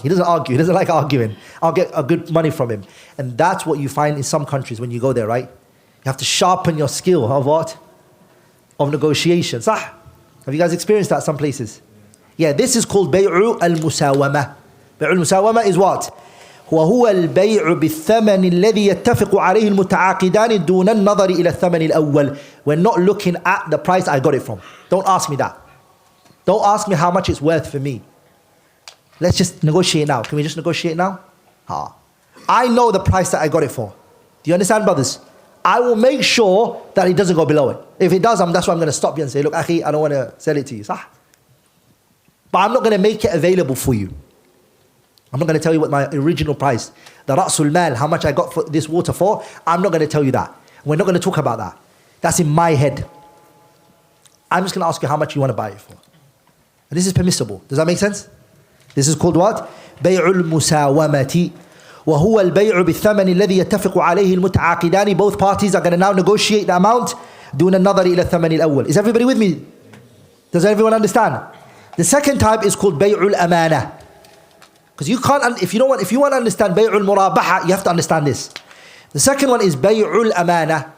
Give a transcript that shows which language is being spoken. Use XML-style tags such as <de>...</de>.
<en>He doesn't argue. He doesn't like arguing. I'll get a good money from him. And that's what you find in some countries when you go there, right? You have to sharpen your skill of what? Of negotiation. Sah? Have you guys experienced that some places? Yeah, this is called bay'u al-musawamah. Bay'u al-musawamah is what?</en> <ar>وهو البيع بالثمن الذي يتفق عليه المتعاقدان دون النظر إلى الثمن الأول.</ar> <en>We're not looking at the price I got it from. Don't ask me that. Don't ask me how much it's worth for me. Let's just negotiate now. Can we just negotiate now? I know the price that I got it for. Do you understand, brothers? I will make sure that it doesn't go below it. If it does, that's why I'm going to stop you and say, look, akhi, I don't want to sell it to you. Sah? But I'm not going to make it available for you. I'm not going to tell you what my original price, the Ra'sul Mal, how much I got for this water for. I'm not going to tell you that. We're not going to talk about that. That's in my head. I'm just going to ask you how much you want to buy it for. And this is permissible. Does that make sense? This is called what? Bay'ul musawamati.</en> <ar>وهو البيع بالثمن الذي يتفق عليه المتعاقدان.</ar> <en>Both parties are going to now negotiate the amount</en> <ar>دون النظر إلى الثمن الأول.</ar> <en>Is everybody with me? Does everyone understand? The second type is called bay'ul amanah. Because you can't, if you want to understand bay'ul murabahah, you have to understand this. The second one is bay'ul amanah.</en>